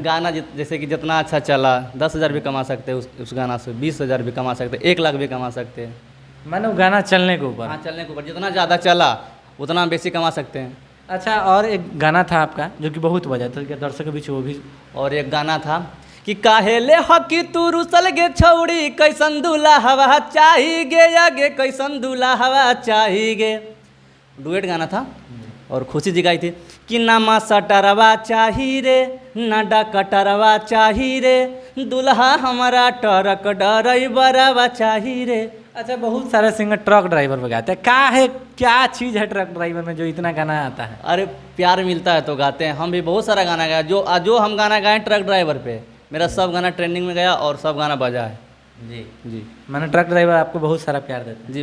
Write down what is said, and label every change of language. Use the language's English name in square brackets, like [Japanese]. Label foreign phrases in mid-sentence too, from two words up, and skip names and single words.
[Hindi] गाना जैसे कि जितना अच्छा चला 10,000 भी कमा सकते हैं उस गाना से, 20,000 भी कमा सकते हैं, 1 लाख भी कमा सकते हैं। मानो गाना चलने के ऊपर। हाँ चलने के ऊपर जितना ज़्यादा चला उतना बेसी कमा सकते हैं। अच्छा, और एक गाना था आपका जो कि बहुत बजा था, क्या दर्शक के बीच वो भी? और एक गाना था कि [Angika] काहेले हकी तू रुसल गे छौड़ी, कैसन दूल्हा हवा चाही गे, आगे कैसन दूल्हा हवा चाही गे, [Hindi] डुएट गाना था। और खुशी जी गाई थी कि [Angika] नामा सटरवा चाही रे, ना डकटरवा चाही रे, दूल्हा हमारा टरक डरैबरवा चाही रे। [Hindi] अच्छा, बहुत सारे सिंगर [English] truck driver [Hindi] पे गाते हैं, क्या चीज़ है [English] truck driver [Hindi] में जो इतना गाना आता है? अरे प्यार मिलता है तो गाते हैं, हम भी बहुत सारा गाना गाया, जो हम गाना गाए [English] truck driver [Hindi] पे, मेरा सब गाना ट्रेंडिंग में गया और सब गाना बजा है। जी जी मैंने [English] truck driver [Hindi] आपको बहुत सारा प्यार देते हैं।